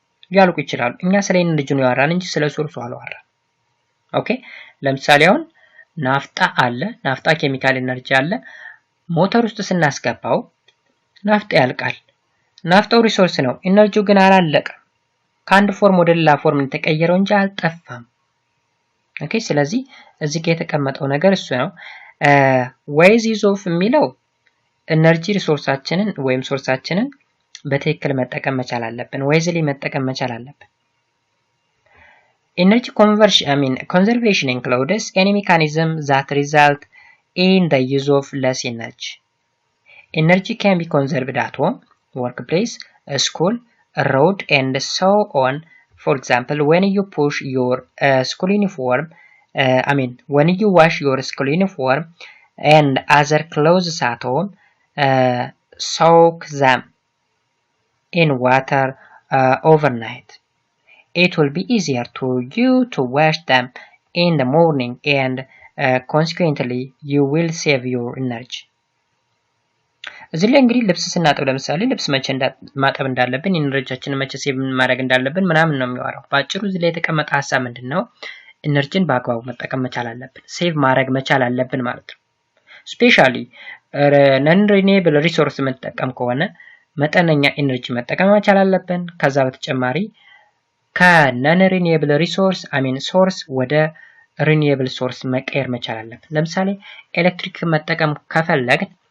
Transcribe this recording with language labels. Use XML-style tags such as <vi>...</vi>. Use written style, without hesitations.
<am>ሊያልቁ ይችላሉ። እኛ ስለ ኤነርጂ ነው ያወራን እንጂ ስለ ሶርሱ አላወራን። ኦኬ ለምሳሌ አሁን ናፍጣ አለ። ናፍጣ ኬሚካል ኤነርጂ አለ። ሞተር ውስጥ ስናስገባው ናፍጣ ያልቃል። ናፍጣው ሪሶርስ ነው። ኤነርጂው ግን አላለቀም። ከአንድ ፎርም ወደ ሌላ ፎርም ተቀየረው እንጂ አልጠፋም። ኦኬ ስለዚህ እዚህ ጋር የተቀመጠው ነገር እሱ ነው።</am> <en>ways use of</en> <am>የሚለው ኤነርጂ ሪሶርሳችንን ወይም ሶርሳችንን በትክክል መጠቀም መቻል አለብን።</am> <en>wisely</en> <am>መጠቀም መቻል አለብን።</am> <en>Energy conservation includes any mechanism that result in the use of less energy. Energy can be conserved at home, workplace, school, road, and so on. For example, when you push your school uniform, when you wash your school uniform and other clothes at home, soak them in water overnight. It will be easier to you to wash them in the morning, and consequently you will save your energy.</en> <am>እዚህ ላይ እንግዲህ ልብስ ስናጥብ ለምሳሌ ልብስ መቼ ማጠብ እንዳለብን ኢነርጂያችንን መቼ ሴቭ ማድረግ እንዳለብን ምናምን ነው የሚያወራው። ባጭሩ እዚህ ላይ የተቀመጠ ሐሳብ ምንድነው? ኢነርጂን በአግባቡ መጠቀም መቻል አለብን፣ ሴቭ ማድረግ መቻል አለብን ማለት ነው። ስፔሻሊ ነን ሪኒዌብል ሪሶርስ መጠቀም ከሆነ መጠነኛ ኢነርጂ መጠቀም መቻል አለብን። ከዛ በተጨማሪ ከነን ሪኒዌብል ሪሶርስ ሶርስ ወደ ሪኒዌብል ሶርስ መቀየር መቻል አለብን። ለምሳሌ ኤሌክትሪክ መጠቀም ከፈለግን</am>